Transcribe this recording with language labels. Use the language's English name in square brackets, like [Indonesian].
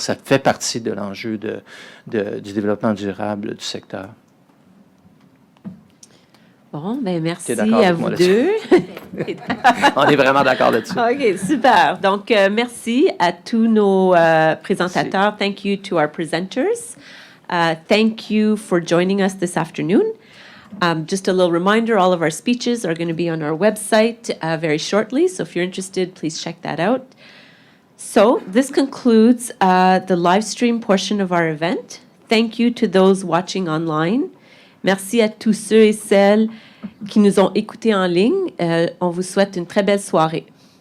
[French] Ça fait partie de l'enjeu du développement durable du secteur. Bon, ben merci à vous deux. On est vraiment d'accord là-dessus. OK, super. Donc, merci à tous nos présentateurs. [English] Thank you to our presenters. Thank you for joining us this afternoon. Just a little reminder, all of our speeches are going to be on our website very shortly. So if you're interested, please check that out. So this concludes the live stream portion of our event. Thank you to those watching online. [French] Merci à tous ceux et celles qui nous ont écoutés en ligne. On vous souhaite une très belle soirée.